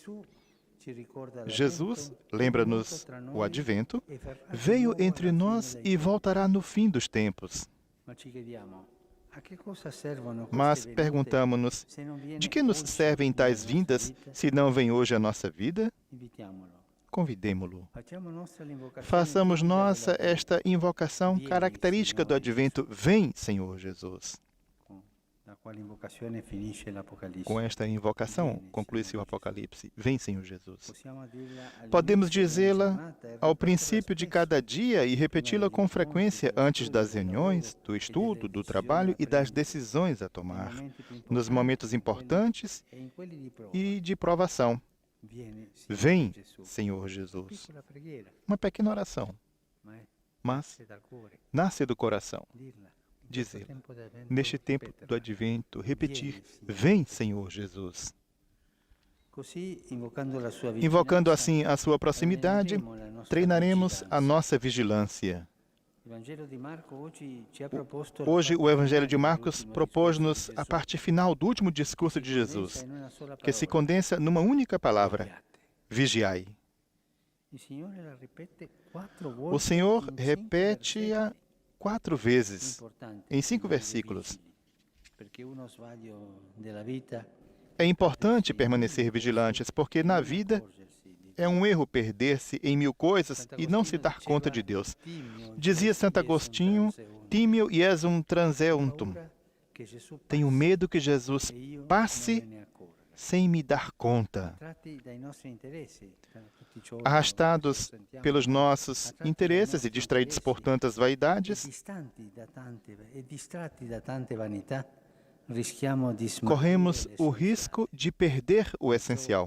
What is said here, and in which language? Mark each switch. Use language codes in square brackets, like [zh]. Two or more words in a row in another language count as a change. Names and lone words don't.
[pt] Jesus, lembra-nos o Advento, veio entre nós e voltará no fim dos tempos. Mas perguntamo-nos: de que nos servem tais vindas se não vem hoje a nossa vida? convidemo-lo. [it] Facciamo nostra l'invocazione [pt] Façamos [it] tipica [pt] nossa [it] della [pt] esta invocação [it] Vieni, [pt] característica do Senhor advento. Vem, Senhor Jesus. [it] con la quale invocazione finisce l'Apocalisse. [pt] Com esta invocação, conclui-se o Apocalipse. Vem, Senhor Jesus. [it] Possiamo dirla [pt] Podemos [it] all'inizio [pt] dizê-la [it] della giornata e [pt] ao [it] ripeterla [pt] princípio de [it] spesso. [pt] cada dia e repeti-la com frequência antes das reuniões, do estudo, do trabalho e das decisões a tomar, nos momentos importantes [it] E in quelli di prova. [pt] e de provação. [it] Vieni, [pt] Vem, [it] Gesù. [pt] Senhor Jesus. [it] Piccola preghiera, [pt] Uma pequena oração, [it] ma [pt] mas [it] è dal cuore. [pt] nasce do coração. [it] Dirla. In [pt] Dizer, [it] questo tempo d'Avvento, [pt] neste tempo do [it] ripeterla. [pt] advento, repetir: Vem, Senhor Jesus. [it] Così, invocando la sua [pt] Invocando [it] vicinanza, [pt] assim a sua proximidade, [it] allenaremo la nostra [pt] treinaremos a [it] vigilanza. [pt] nossa vigilância. [it] Il Vangelo di Marco oggi ci ha proposto [pt] Hoje, o Evangelho de Marcos [it] l'ultimo [pt] propôs-nos [it] discorso di [pt] a [it] Gesù, [pt] parte final do último discurso [it] che [pt] de [it] si condensa [pt] Jesus, [it] in una sola [pt] que se [it] parola, [pt] condensa numa única palavra: [it] vigiate. [pt] vigiai. [it] Il Signore la ripete 4 [pt] O [it] volte [pt] Senhor [it] in 5 [pt] repete-a [it] versetti [pt] 4 vezes, [it] importanti [pt] em 5 [it] rimanere [pt] versículos. [it] vigili, perché uno sbaglio della vita [pt] É importante permanecer vigilantes, porque na vida [it] accorgersi di [pt] é um erro perder-se em mil coisas e não se dar conta de Deus. Dizia Santo Agostinho: tímio e és um transeuntum. Tenho medo que Jesus passe sem me dar conta. Arrastados pelos nossos interesses e distraídos por tantas vaidades, corremos o risco de perder o essencial.